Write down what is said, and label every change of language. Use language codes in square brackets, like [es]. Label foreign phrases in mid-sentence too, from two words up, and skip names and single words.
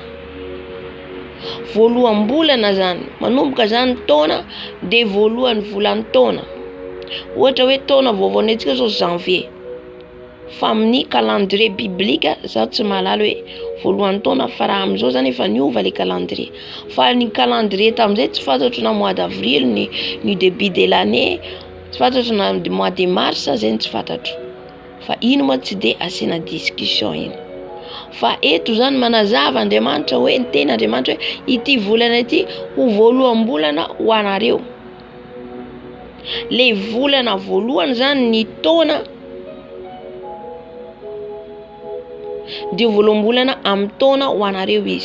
[mg] Voaloham-bolana zany manomboka zany taona dia voalohany volan'ny taona. Ohatra hoe taona vaovaonay antsika zao janvier, fa amin'ny calendrier biblika zaho tsy mahalala hoe voalohany taona fa raha amin'izao zany efa niova [fr] le calendrier, [mg] fa ny calendrier tamin'izay tsy fantatro na [fr] mois d'avril [mg] ny [fr] début de l'année, [mg] tsy fantatro na [fr] mois de mars [mg] zay tsy fantatro, fa ino moa tsy de asiana discussion iny. Fa eto zany manazava Andriamanitra hoe, ny teny Andriamanitra hoe ity volana ity ho voaloham-bolana ho anareo. Le volana voalohany zany ny taona dia voaloham-bolana amin'ny taona ho anareo izy.